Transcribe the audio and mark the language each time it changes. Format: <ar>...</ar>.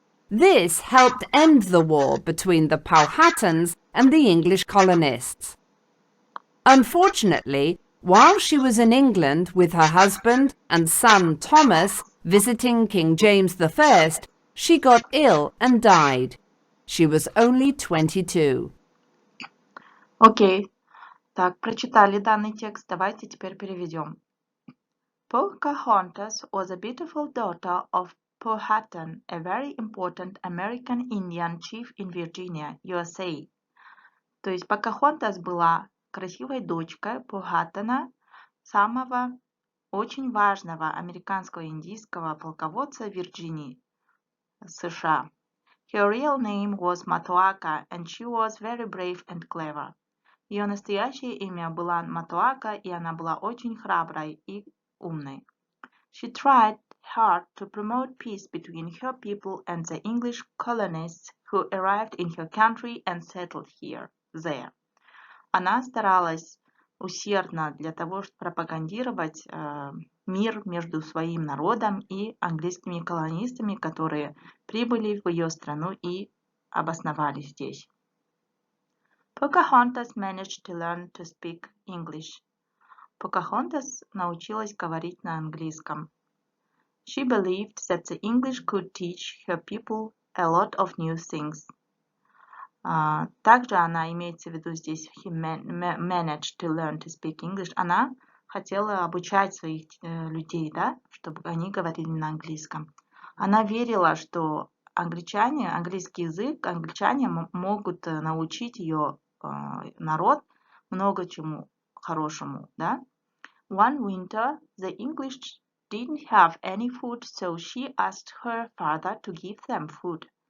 <en>This helped end the war between the Powhatans and the English colonists. Unfortunately, while she was in England with her husband and son Thomas visiting King James I, she got ill and died. She was only 22.</en> <ru>Окей. Так, прочитали данный текст. Давайте теперь переведем.</ru> <en>Pocahontas was a beautiful daughter of Powhatan, a very important American Indian chief in Virginia, USA.</en> <ru>То есть Покахонтас была красивой дочкой Powhatana, самого очень важного американского индийского полководца Вирджинии, США.</ru> <en>Her real name was Matoaka, and she was very brave and clever.</en> <ru>Ее настоящее имя было Матуака, и она была очень храброй и умной.</ru> <en>She tried hard to promote peace between her people and the English colonists who arrived in her country and settled there.</en> <ru>Она старалась усердно для того, чтобы пропагандировать мир между своим народом и английскими колонистами, которые прибыли в ее страну и обосновались здесь.</ru> <en>Pocahontas managed to learn to speak English.</en> <ru>Покахонтас научилась говорить на английском.</ru> <en>She believed that the English could teach her people a lot of new things.</en> <ru>Также она имеется в виду здесь</ru> <en>managed to learn to speak English.</en> <ru>Она хотела обучать своих людей, да, чтобы они говорили на английском. Она верила, что английский язык, англичане могут научить ее народ много чему хорошему, да.</ru> <en>One winter, the English didn't have any food, so she asked her father to give them food.</en>